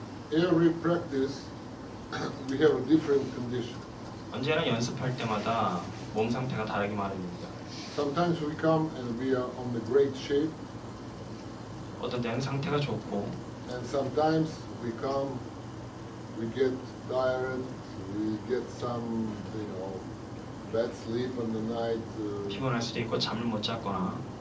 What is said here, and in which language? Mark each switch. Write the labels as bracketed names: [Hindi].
[English] Every practice we have a different condition. [Korean] 언제나 연습할 때마다 몸 상태가 다르기 마련입니다. [English] Sometimes we come and we are on the great shape, [Korean] 어떤 때는 상태가 좋고 [English] and sometimes we come, we get tired, we get some, bad sleep on the night. [Korean] 피곤할 수도 있고 잠을 못 잤거나